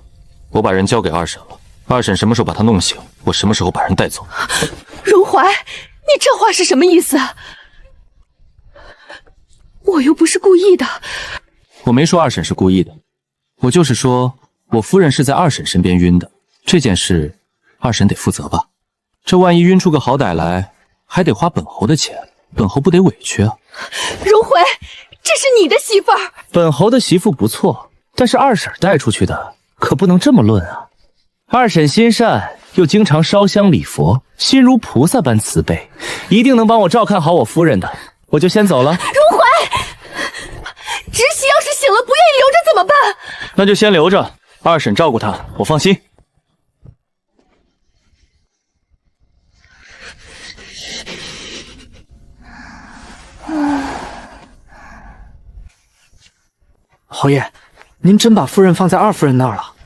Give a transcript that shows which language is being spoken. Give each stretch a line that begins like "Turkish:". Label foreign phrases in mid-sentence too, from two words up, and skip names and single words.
Chinese: 我把人交給二嬸了，二嬸什麼時候把她弄醒，我什麼時候把人帶走。榮懷， 你这話是什麼意思？我又不是故意的。我沒說二嬸是故意的，我就是說我夫人是在二嬸身邊暈的，這件事二嬸得負責吧？這萬一暈出個好歹來，還得花本侯的錢，本侯不得委屈啊？榮懷，這是你的媳婦兒。本侯的媳婦不錯，但是二嬸帶出去的可不能這麼論啊。二嬸心善，又經常燒香禮佛，心如菩薩般慈悲，一定能幫我照看好我夫人的。我就先走了。榮懷，侄媳要是醒了不願意留着怎麼辦？那就先留着，二嬸照顧她，我放心。侯爺，您真把夫人放在二夫人那兒了？